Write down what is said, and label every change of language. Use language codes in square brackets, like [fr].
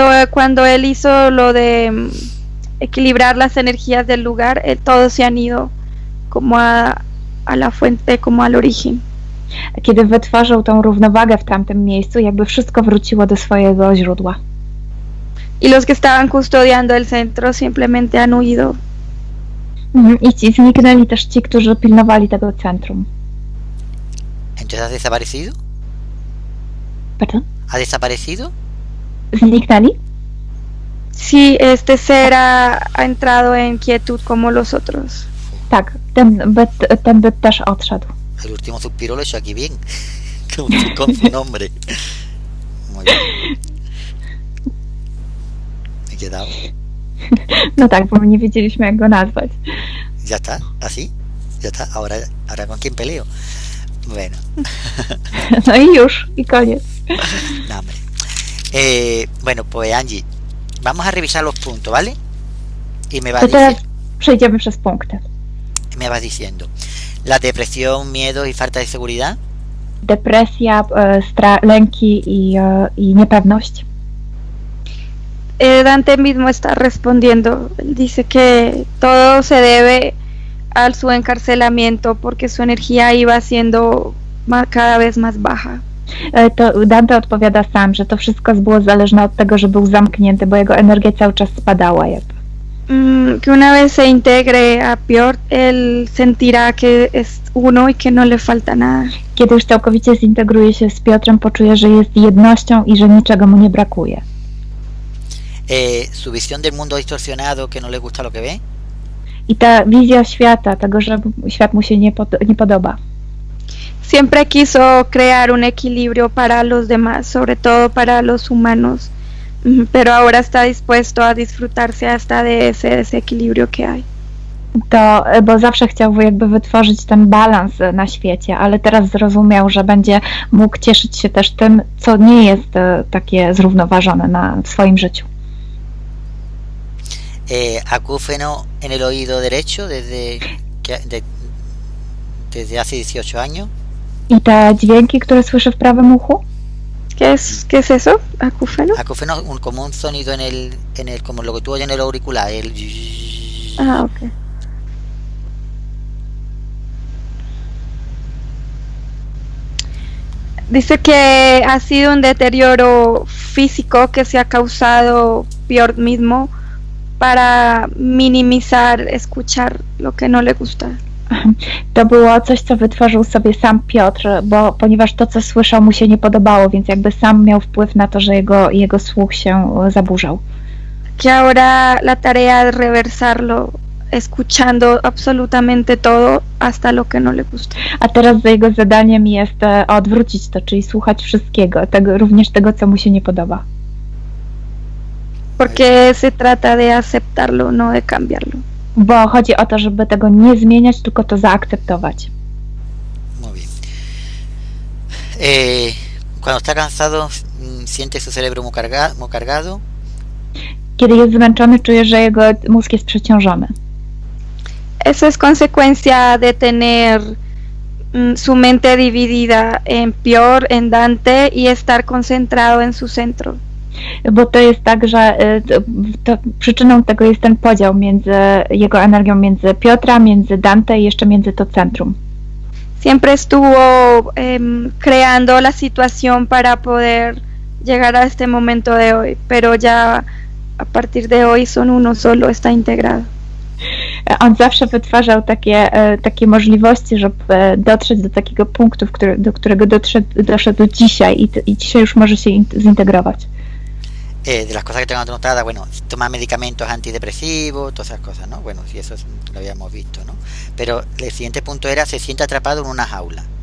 [es] Cuando él hizo lo de equilibrar las energías del lugar, todos se han ido como a la fuente, como al origen. [pl] Kiedy wytworzył tą równowagę w tamtym miejscu, jakby wszystko wróciło do swojego źródła. [es] Y los que estaban custodiando el centro simplemente han huido. [pl] I zniknęli też ci, którzy pilnowali tego centrum. [es] Entonces ha desaparecido. [en] Pardon? [es] ¿Ha desaparecido? [pl] Zniknęli? [es] Sí, este ser ha entrado en quietud como los otros. [pl] Tak, ten byt też odszedł. [es] El último suspiro lo he hecho aquí bien, con su nombre. Muy bien. Me he quedado. [pl] No tak, bo my nie wiedzieliśmy, jak go nazwać. [es] Ya está, así, ya está. Ahora ¿con quién peleo? Bueno. [pl] No i już, i koniec. [es] No, hombre. Bueno, pues Angie, vamos a revisar los puntos, ¿vale? Y me [pl] To teraz przejdziemy przez punkty. [es] me vas diciendo. La depresión, miedo y falta de seguridad. [pl] Depresja, lęki i niepewność. [es] Dante mismo está respondiendo. Él dice que todo se debe a su encarcelamiento porque su energía iba siendo cada vez más baja. [pl] To Dante odpowiada sam, że to wszystko było zależne od tego, że był zamknięty, bo jego energia cały czas spadała jakby. [es] Que una vez se integre a Piotr, él sentirá que es uno y que no le falta nada. [pl] Kiedy już całkowicie zintegruje się z Piotrem, poczuje, że jest jednością i że niczego mu nie brakuje. [es] Su visión del mundo distorsionado, que no le gusta lo que ve. [pl] I ta wizja świata, tego, że świat mu się nie podoba. [es] Siempre quiso crear un equilibrio para los demás, sobre todo para los humanos, pero ahora está dispuesto a disfrutarse hasta de ese desequilibrio que hay. [pl] To, bo zawsze chciał jakby wytworzyć ten balans na świecie, ale teraz zrozumiał, że będzie mógł cieszyć się też tym, co nie jest takie zrównoważone w swoim życiu. [es] Acúfeno en el oído derecho desde hace 18 años. [pl] I te dźwięki, które słyszę w prawym uchu? [es] ¿Qué es eso? ¿Acúfeno? Acúfeno, como un sonido en el como lo que tú oyes en el auricular. Ok. Dice que ha sido un deterioro físico que se ha causado Piotr mismo para minimizar, escuchar lo que no le gusta. [pl] To było coś, co wytworzył sobie sam Piotr, ponieważ to, co słyszał, mu się nie podobało, więc jakby sam miał wpływ na to, że jego słuch się zaburzał. [es] Que ahora la tarea es reversarlo, escuchando absolutamente todo hasta lo que no le gusta. [pl] A teraz jego zadaniem jest odwrócić to, czyli słuchać wszystkiego, również tego, co mu się nie podoba. [es] Porque se trata de aceptarlo, no de cambiarlo. [pl] Bo chodzi o to, żeby tego nie zmieniać, tylko to zaakceptować. [es] Muy bien. Cuando está cansado, siente su cerebro muy cargado. [pl] Kiedy jest zmęczony, czuje, że jego mózg jest przeciążony. [es] Eso es consecuencia de tener su mente dividida en Piotr, en Dante y estar concentrado en su centro. [pl] Bo to jest tak, że przyczyną tego jest ten podział między jego energią, między Piotra, między Dante i jeszcze między to centrum. [es] Siempre estuvo creando la situación para poder llegar a este momento de hoy, pero ya a partir de hoy son uno solo, está integrado. [pl] On zawsze wytwarzał takie możliwości, żeby dotrzeć do takiego punktu, do którego doszedł dzisiaj i dzisiaj już może się zintegrować. [es] De las cosas que tengo anotadas, bueno, toma medicamentos antidepresivos, todas esas cosas, ¿no? Bueno, si eso lo habíamos visto, ¿no? Pero el siguiente punto era, se siente atrapado en una jaula.